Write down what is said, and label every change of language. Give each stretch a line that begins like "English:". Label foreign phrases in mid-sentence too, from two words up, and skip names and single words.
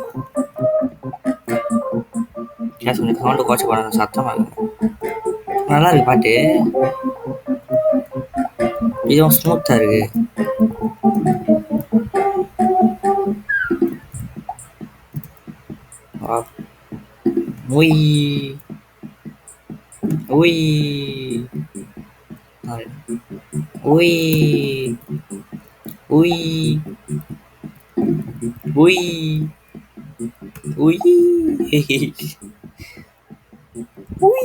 Indonesian: Ya sudah kawan tuh kau coba satu mah.
Tamil: நல்லா இருக்கு பாட்டு. இதுவும் ஸ்மூத்தா இருக்கு. உய் உய் உய் உய் உய் உய் உய்.